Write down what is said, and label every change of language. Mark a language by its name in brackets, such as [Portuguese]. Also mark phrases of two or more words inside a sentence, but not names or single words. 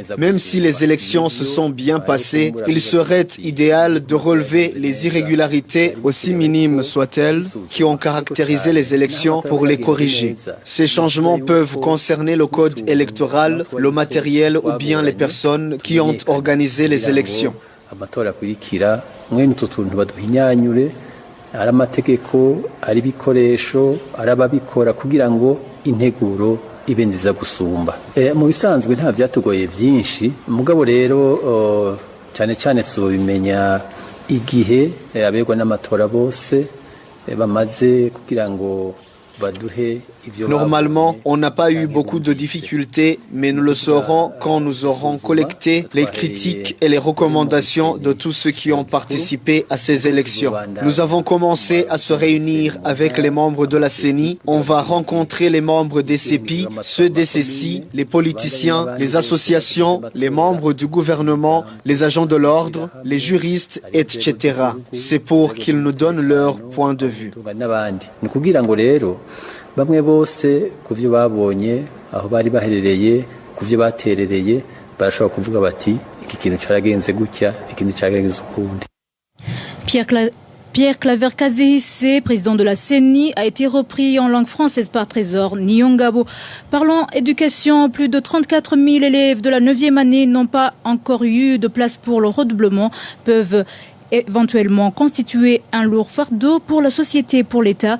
[French] Même si les élections se sont bien passées, il serait idéal de relever les irrégularités, aussi minimes soient-elles, qui ont caractérisé les élections pour les corriger. Ces changements peuvent concerner le code électoral, le matériel ou bien les personnes qui ont organisé les élections. [Rundi] ari amategeko ari ibikoresho ari ababikora kugira ngo integuro ibe nziza gusumba mu bisanzwe nta byatugoye byinshi mugabo rero cyane cyane tuzobimenya igihe abegwa n'amatora bose bamaze kugira ngo baduhe. [French] Normalement, on n'a pas eu beaucoup de difficultés, mais nous le saurons quand nous aurons collecté les critiques et les recommandations de tous ceux qui ont participé à ces élections. Nous avons commencé à se réunir avec les membres de la CENI. On va rencontrer les membres des CEPI, ceux des CECI, les politiciens, les associations, les membres du gouvernement, les agents de l'ordre, les juristes, etc. C'est pour qu'ils nous donnent leur point de vue. [Rundi] Bamwe bose kuvyo babonye aho bari baherereye kuvyo baterereye barashobora kuvuga bati iki kintu caragenze gutya ikintu caragenze ukundi. [French] Pierre Claver Kazehise, président de la CENI, a été repris en langue française par Trésor Nyongabo. Parlons éducation, plus de 34 000 élèves de la 9e année n'ont pas encore eu de place pour le redoublement, peuvent éventuellement constituer un lourd fardeau pour la société et pour l'État.